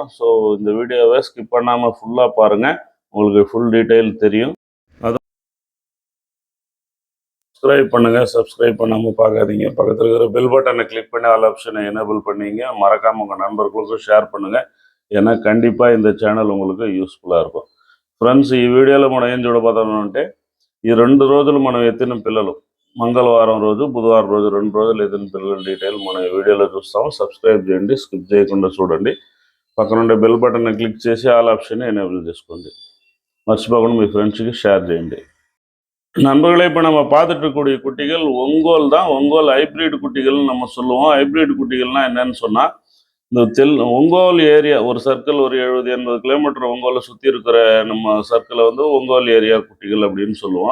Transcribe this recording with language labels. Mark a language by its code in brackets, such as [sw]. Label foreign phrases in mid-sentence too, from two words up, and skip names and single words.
[ta] ஸோ இந்த வீடியோவை ஸ்கிப் பண்ணாமல் ஃபுல்லாக பாருங்கள், உங்களுக்கு [en] full detail [ta] தெரியும். சப்ஸ்கிரைப் பண்ணுங்கள், சப்ஸ்கிரைப் பண்ணாமல் பார்க்காதீங்க. பக்கத்தில் இருக்கிற [en] bell button [ta] கிளிக் பண்ணி [en] all option enable [ta] பண்ணிங்க. மறக்காமல் உங்கள் நண்பர்களுக்கும் ஷேர் பண்ணுங்கள், ஏன்னா கண்டிப்பாக இந்த சேனல் உங்களுக்கு యూస్ఫుల్గా இருக்கும். [te] ఫ్రెండ్స్, ఈ వీడియోలో మనం ఏం చూడబోతున్నామంటే ఈ 2 రోజులు మనం ఎత్తిన పిల్లలు, మంగళవారం రోజు బుధవారం రోజు 2 రోజులు ఎత్తిన పిల్లల డీటెయిల్ మనం ఈ వీడియోలో చూస్తాము. సబ్స్క్రైబ్ చేయండి, స్కిప్ చేయకుండా చూడండి. పక్కన ఉండే [en] bell button click [te] చేసి [en] all option enable [te] చేసుకోండి. మర్చిపోకుండా మీ ఫ్రెండ్స్కి షేర్ చేయండి. [ta] நண்பர்களே, இப்போ நம்ம பார்த்துட்டு இருக்கக்கூடிய குட்டிகள் ஒங்கோல் தான். ஒங்கோல் ஹைப்ரிட் குட்டிகள்னு நம்ம சொல்லுவோம். ஹைப்ரிட் குட்டிகள்னால் என்னன்னு சொன்னால், இந்த ஒங்கோல் ஏரியா ஒரு சர்க்கிள் ஒரு 70-80 கிலோமீட்டர் ஒங்கோலை சுற்றி இருக்கிற நம்ம சர்க்கிளை ஒங்கோல் ஏரியா குட்டிகள் அப்படின்னு சொல்லுவோம்.